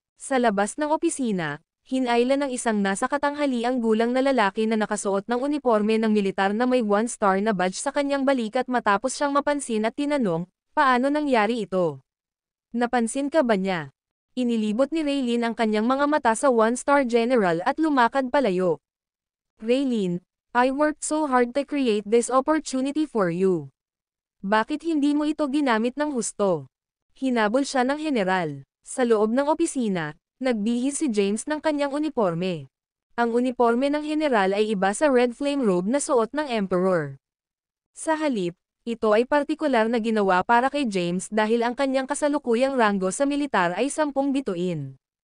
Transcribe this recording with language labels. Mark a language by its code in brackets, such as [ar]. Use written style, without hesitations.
[tl] Sa labas ng opisina, hinayla ng isang nasa katanghaliang gulang na lalaki na nakasuot ng uniforme ng militar na may 1-star na badge sa kanyang balikat matapos siyang mapansin at tinanong, "Paano nangyari ito? Napansin ka ba niya?" Inilibot ni Raylene ang kanyang mga mata sa 1-star general at lumakad palayo. [en] "Raylene, I worked so hard to create this opportunity for you. [tl] Bakit hindi mo ito ginamit ng husto?" Hinabol siya ng general. Sa loob ng opisina, nagbihis si James ng kanyang uniforme. Ang uniforme ng general ay iba sa red flame robe na suot ng emperor. Sa halip, ito ay partikular na ginawa para kay James dahil ang kanyang kasalukuyang ranggo sa militar ay 10 bituin.